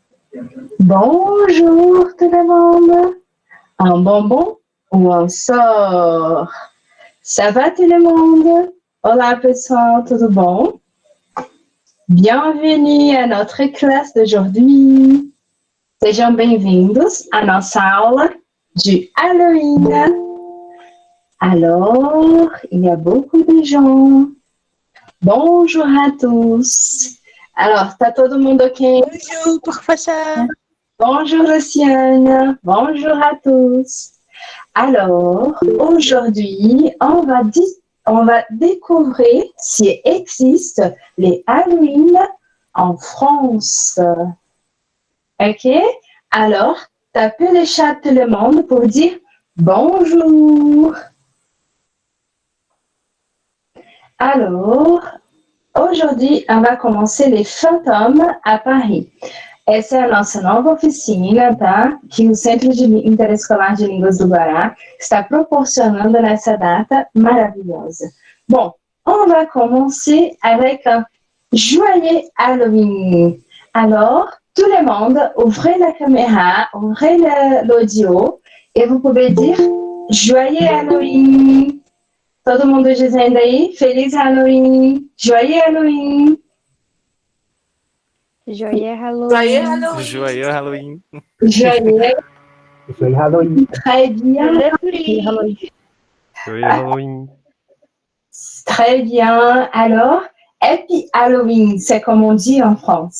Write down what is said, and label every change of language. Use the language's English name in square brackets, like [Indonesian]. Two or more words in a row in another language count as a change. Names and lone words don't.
[French] Bonjour tout le monde. Un bonbon ou un sort? Ça va tout le monde? [Portuguese] Olá pessoal, tudo bom? [French] Bienvenue à notre classe d'aujourd'hui. [Portuguese] Sejam bem-vindos à nossa aula de Halloween. [French] Alors, il y a beaucoup de gens. Bonjour à tous. Alors, [Portuguese] tá todo mundo ok? [French] Bonjour, professeur. Bonjour Luciane. Bonjour à tous. Alors, aujourd'hui, on va découvrir s'il existe les Halloween en France. Ok? Alors, tapez le chat tout le monde pour dire bonjour. Alors, aujourd'hui, on va commencer les fantômes à Paris. [Portuguese] Essa é a nossa nova oficina, tá? Que o Centro de Interescolar de Línguas do Guará está proporcionando nessa data maravilhosa. [French] Bon, on va commencer avec un joyeux Halloween. Alors, tout le monde, ouvrez la caméra, ouvrez l'audio et vous pouvez dire joyeux Halloween. [Portuguese] Todo mundo dizendo aí, feliz Halloween, [French] joyeux Halloween. Joyeux Halloween. Joyeux Halloween. Joyeux Halloween. Très bien. Joyeux Halloween. Très bien. Alors, [English] Happy Halloween, [French] c'est comme on dit en France.